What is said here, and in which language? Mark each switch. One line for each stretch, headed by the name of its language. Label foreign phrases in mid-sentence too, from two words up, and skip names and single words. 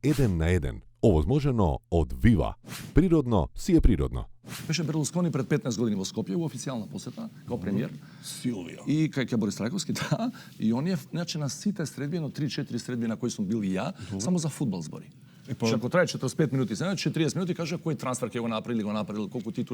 Macedonian: 1 на 1, овозможено од Viva.
Serbian: Prirodno si je prirodno.
Macedonian: Беше Берлускони пред 15 години во Скопје, во официјална посета, као премиер. Силвија. И кај Борис Трајковски, да. И он е, значи, на сите средби, едно 3-4 средби на кои сум бил и ја, само за фудбал збори. Што ако трае 45 минути, значи 40 минути кажа кој трансфер ќе го направил, колку титули.